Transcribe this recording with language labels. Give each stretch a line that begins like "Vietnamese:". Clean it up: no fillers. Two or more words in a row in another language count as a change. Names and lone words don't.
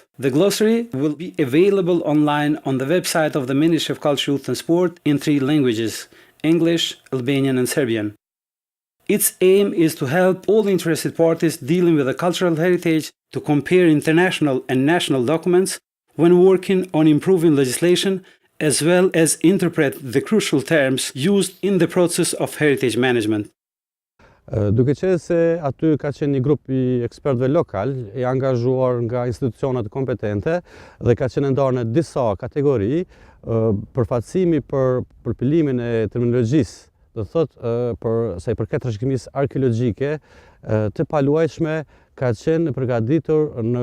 English: The glossary will be available online on the website of the Ministry of Culture, Youth and Sport in 3 languages: English, Albanian, and Serbian. Its aim is to help all interested parties dealing with the cultural heritage to compare international and national documents when working on improving legislation, as well as interpret the crucial terms used in the process of heritage management.
Albanian: Duke qenë se aty ka qenë një grup I ekspertëve lokal, I angazhuar nga institucionet kompetente dhe ka qenë ndarë në disa kategori, përfaqësimi për përpilimin e terminologjisë, do thotë për sa I përket trashëgimisë arkeologjike të paluajtshme ka qenë përgatitur në